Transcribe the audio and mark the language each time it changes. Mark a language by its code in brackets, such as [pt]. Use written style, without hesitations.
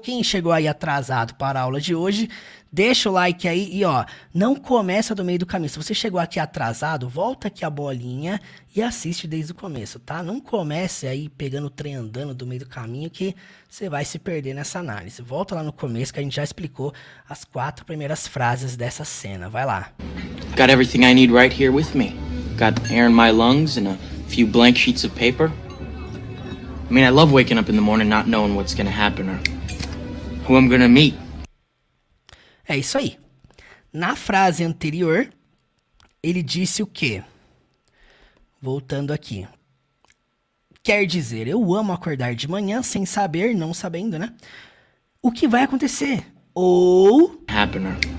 [pt] Quem chegou aí atrasado para a aula de hoje, deixa o like aí e ó, não começa do meio do caminho. Se você chegou aqui atrasado, volta aqui a bolinha e assiste desde o começo, tá? Não comece aí pegando o trem andando do meio do caminho que você vai se perder nessa análise. Volta lá no começo que a gente já explicou as 4 primeiras frases dessa cena. Vai lá. [en] Got everything I need right here with me. Got air in my lungs and a few blank sheets of paper. I mean, I love waking up in the morning not knowing what's gonna happen or who I'm gonna meet. [pt] É isso aí. Na frase anterior, ele disse o quê? Voltando aqui. Quer dizer, eu amo acordar de manhã sem saber, não sabendo, né? O que vai acontecer? Ou [en] Happen or